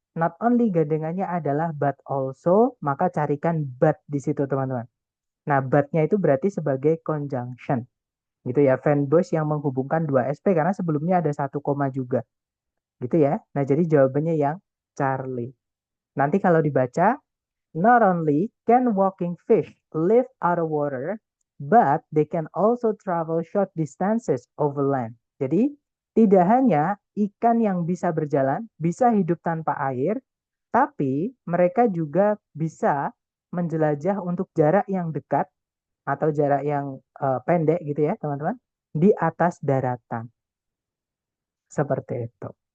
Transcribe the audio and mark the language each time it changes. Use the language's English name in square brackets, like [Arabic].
[Indonesian] Not only gandengannya adalah but also, maka carikan but di situ, teman-teman. Nah, but-nya itu berarti sebagai conjunction. Gitu ya, fanbase yang menghubungkan dua SP karena sebelumnya ada satu koma juga. Gitu ya. Nah, jadi jawabannya yang Charlie. Nanti kalau dibaca, [English] not only can walking fish live out of water, but they can also travel short distances over land. [Indonesian] Jadi, tidak hanya ikan yang bisa berjalan, bisa hidup tanpa air, tapi mereka juga bisa menjelajah untuk jarak yang dekat atau jarak yang pendek gitu ya, teman-teman, di atas daratan. Seperti itu.